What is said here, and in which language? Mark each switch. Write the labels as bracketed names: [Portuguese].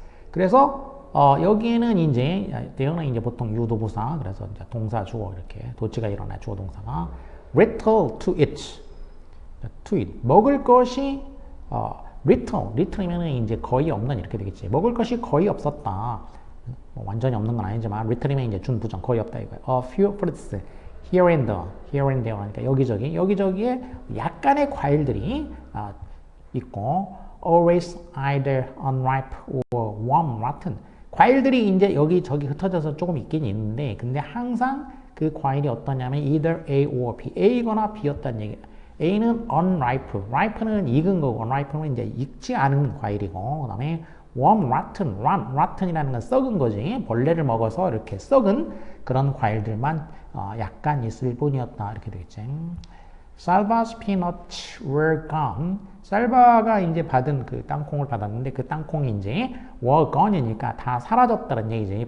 [Korean] 그래서 여기에는 이제 대형은 이제 보통 유도부사, 그래서 이제 동사 주어 이렇게 도치가 일어나 주어 동사가 [English] little to eat, [Korean] 먹을 것이 little이면은 이제 거의 없는 이렇게 되겠지. 먹을 것이 거의 없었다. 뭐 완전히 없는 건 아니지만 little이면 이제 준부정 거의 없다 이거야. [English] A few fruits here and there [Korean] 하니까 여기저기에 약간의 과일들이 있고 [English] always either unripe or warm rotten. [Korean] 과일들이 이제 여기저기 흩어져서 조금 있긴 있는데 근데 항상 그 과일이 어떠냐면 [English] either A or B, [Korean] A거나 B였다는 얘기. A는 unripe, ripe는 익은 거고 unripe는 이제 익지 않은 과일이고 그다음에 warm rotten이라는 건 썩은 거지. 벌레를 먹어서 이렇게 썩은 그런 과일들만 약간 있을 뿐이었다 이렇게 되겠지. [English] Salva's peanuts were gone. [Korean] 살바가 이제 받은 그 땅콩을 받았는데 그 땅콩이 이제 [English] were gone [Korean] 이니까 다 사라졌다는 얘기지.